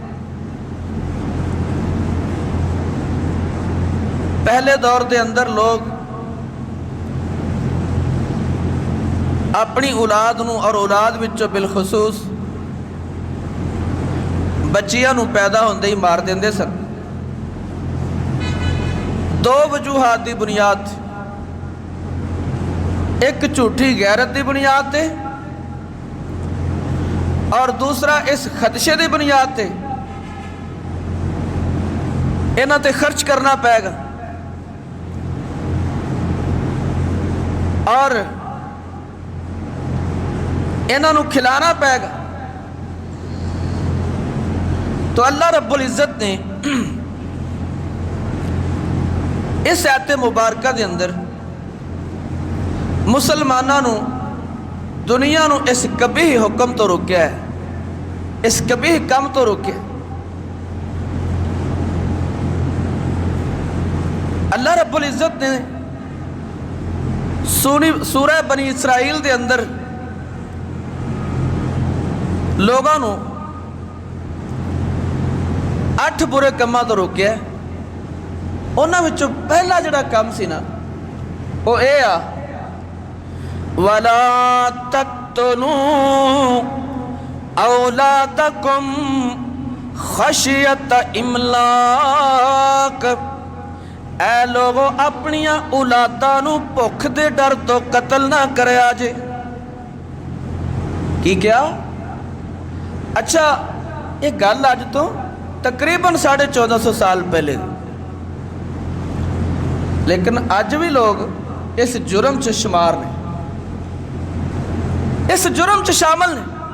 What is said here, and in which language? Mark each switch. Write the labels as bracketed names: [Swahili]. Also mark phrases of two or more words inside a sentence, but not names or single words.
[Punjabi] پہلے دور دے اندر لوگ اپنی اولاد نو اور اولاد وچوں بالخصوص بچیاں نو پیدا ہوندے ہی مار دیندے سن۔ دو وجوہات دی بنیاد، ایک جھوٹی غیرت دی بنیاد تے اور دوسرا اس خدشے دی بنیاد تے انہاں تے خرچ کرنا پائے گا اور انہاں نو کھلانا پائے گا۔ تو اللہ رب العزت نے اس آیت مبارکہ دے اندر مسلمانوں نو دنیا نو اس کبھی حکم تو روکیا ہے، اس کبھی کم تو روکیا ہے۔ اللہ رب العزت نے سورہ بنی اسرائیل دے اندر لوگاں نو 8 برے کماں تو روکیا ہے۔ انہاں وچوں پہلا جڑا کام سی نا وہ اے آ [Arabic] وَلَا تَقْتُلُوا أَوْلَادَكُمْ خَشْيَةَ إِمْلَاقٍ، [Punjabi] اے لوگو اپنیاں اولاداں نو بھوک دے ڈر تو قتل نہ کریا جے۔ کی کیا؟ اچھا یہ گل اج تو تقریباً 1450 سال پہلے، لیکن اج بھی لوگ اس جرم چ شمار نے، اس جرم چ شامل نے۔